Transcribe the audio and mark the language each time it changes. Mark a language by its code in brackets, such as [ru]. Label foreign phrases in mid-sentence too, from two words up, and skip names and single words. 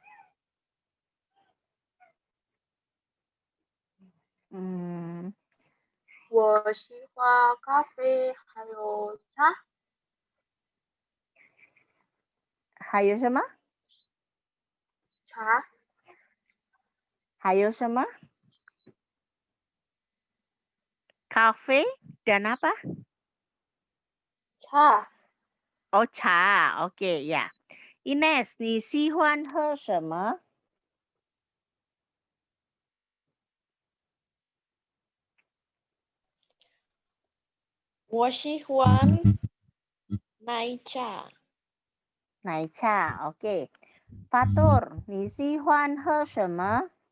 [zh] 我喜欢咖啡，还有茶。还有什么？茶。还有什么？咖啡 [id] dan apa? [zh] Cha. [id] Oh, cha. Oke, ya. [zh] Ines, 你喜欢喝什么？我喜欢奶茶。奶茶 ，OK。Fatur, 你喜欢喝什么？